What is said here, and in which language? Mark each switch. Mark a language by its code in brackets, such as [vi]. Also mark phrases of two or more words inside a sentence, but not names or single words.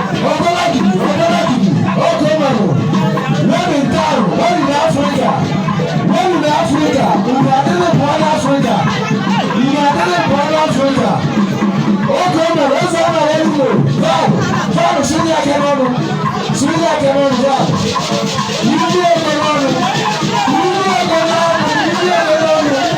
[ig] Ọbara gidi, ọbara gidi, oke mmanụ. [en] When in town, when in Africa, when in Africa, [ig] unu adịghị pụọ n'Africa. Unu adịghị pụọ n'Africa. Oke mmanụ, eze a mara eluigwe. Van, Van, siri aka n'ọnụ. Siri aka n'ọnụ, Van. Ndị ego n'ọnụ. Ndị ego n'ọnụ. Ndị ego n'ọnụ.